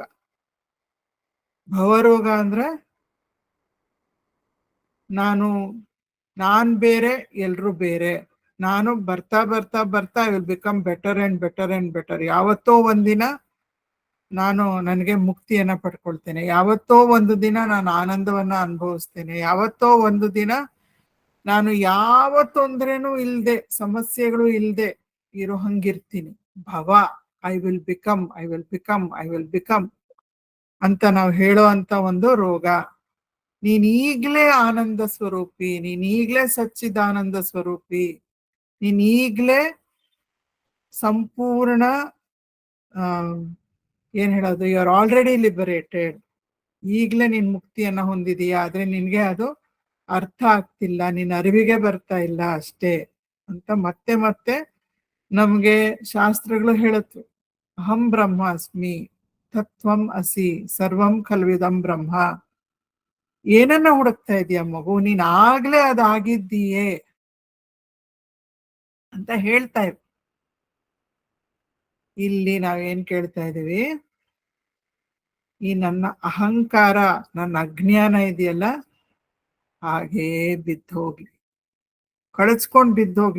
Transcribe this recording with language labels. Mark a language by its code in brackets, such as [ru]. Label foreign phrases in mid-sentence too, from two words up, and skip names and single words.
[kn] ಭವರೋಗ ಅಂದ್ರೆ ನಾನ್ ಬೇರೆ, ಎಲ್ರು ಬೇರೆ, ನಾನು ಬರ್ತಾ ಬರ್ತಾ ಬರ್ತಾ [en] I will become better and better and better. [kn] ಯಾವತ್ತೋ ಒಂದಿನ ನಾನು ನನಗೆ ಮುಕ್ತಿಯನ್ನ ಪಡ್ಕೊಳ್ತೇನೆ, ಯಾವತ್ತೋ ಒಂದು ದಿನ ನಾನು ಆನಂದವನ್ನ ಅನುಭವಿಸ್ತೇನೆ, ಯಾವತ್ತೋ ಒಂದು ದಿನ ನಾನು ಯಾವ ತೊಂದರೆನೂ ಇಲ್ದೆ ಸಮಸ್ಯೆಗಳು ಇಲ್ದೆ ಇರೋ ಹಂಗಿರ್ತೀನಿ. ಭವ, [en] I will become, I will become, I will become [kn] ಅಂತ ನಾವು ಹೇಳೋ ಅಂತ ಒಂದು ರೋಗ. ನೀನ್ ಈಗ್ಲೇ ಆನಂದ ಸ್ವರೂಪಿ, ನೀನ್ ಈಗ್ಲೇ ಸಚ್ಚಿದಾನಂದ ಸ್ವರೂಪಿ, ನೀನ್ ಈಗ್ಲೇ ಸಂಪೂರ್ಣ ಏನ್ ಹೇಳೋದು, [en] you are already liberated, [kn] ಈಗ್ಲೇ ನೀನ್ ಮುಕ್ತಿಯನ್ನ ಹೊಂದಿದೀಯಾ, ಆದ್ರೆ ನಿನ್ಗೆ ಅದು ಅರ್ಥ ಆಗ್ತಿಲ್ಲ, ನಿನ್ನ ಅರಿವಿಗೆ ಬರ್ತಾ ಇಲ್ಲ ಅಷ್ಟೇ ಅಂತ ಮತ್ತೆ ಮತ್ತೆ ನಮ್ಗೆ ಶಾಸ್ತ್ರಗಳು ಹೇಳುತ್ತವೆ. [sa] ಅಹಂ ಬ್ರಹ್ಮಾಸ್ಮಿ ತತ್ವಂ ಅಸಿ ಸರ್ವಂ ಖಲ್ವಿದಂ ಬ್ರಹ್ಮ. [kn] ಏನನ್ನ ಹುಡುಕ್ತಾ ಇದೀಯ ಮಗು, ನೀನ್ ಆಗ್ಲೇ ಅದಾಗಿದ್ದೀಯೇ ಅಂತ ಹೇಳ್ತಾ ಇವ್. ಇಲ್ಲಿ ನಾವೇನ್ ಕೇಳ್ತಾ ಇದೀವಿ, ಈ ನನ್ನ ಅಹಂಕಾರ, ನನ್ನ ಅಜ್ಞಾನ ಇದೆಯಲ್ಲ ಹಾಗೇ ಬಿದ್ದೋಗ್ಲಿ, ಕಳಚ್ಕೊಂಡ್ ಬಿದ್ದೋಗ್ಲಿ.